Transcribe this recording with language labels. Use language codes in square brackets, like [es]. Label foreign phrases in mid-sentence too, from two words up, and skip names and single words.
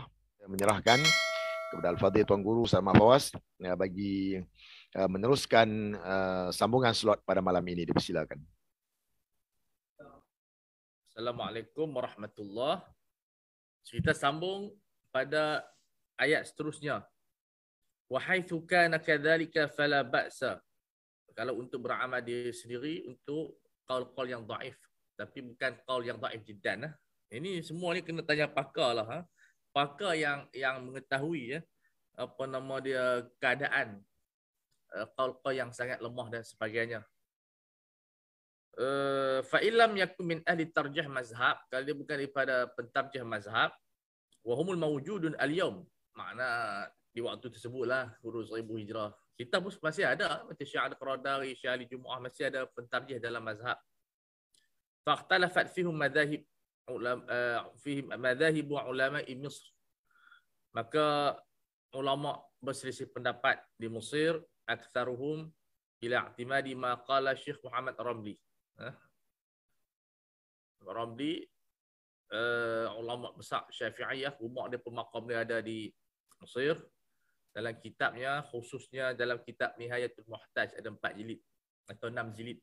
[ms] Menyerahkan kepada Al-Fadhil Tuan Guru Salman Fawaz bagi meneruskan sambungan slot pada malam ini. Dipersilakan. [ar] السلام عليكم ورحمة الله. [ms] Kita sambung pada ayat seterusnya. [ar] وحيث كان كذلك فلا بأس. [ms] Kalau untuk beramal diri sendiri untuk qaul-qaul yang dhaif, tapi bukan qaul yang [ar] ضعيف جدا. [ms] Ini semua ni kena tanya pakar lah. Pakar yang mengetahui apa nama dia, keadaan qaul-qaul yang sangat lemah dan sebagainya. [ar] فإن لم يكن من أهل ترجيح المذهب, [ms] kalau dia bukan daripada pentarjih mazhab, [ar] وهم الموجودون اليوم, [ms] makna di waktu tersebutlah huruf 1000 hijrah. Kita pun masih ada macam Syekh Al-Qaradari, Syekh Ali Jumu'ah, masih ada pentarjih dalam mazhab. [ar] فاختلفت فيهم مذاهب فيهم مذاهب علماء مصر. [ms] Maka ulama berselisih pendapat di Mesir, [ar] أكثرهم إلى اعتماد ما قال الشيخ محمد الرملي. [ms] Ramli ulama besar Syafi'iyah, rumah dia, pemakam dia ada di Mesir. Dalam kitabnya, khususnya dalam kitab Nihayatul Muhtaj, ada 4 jilid atau 6 jilid.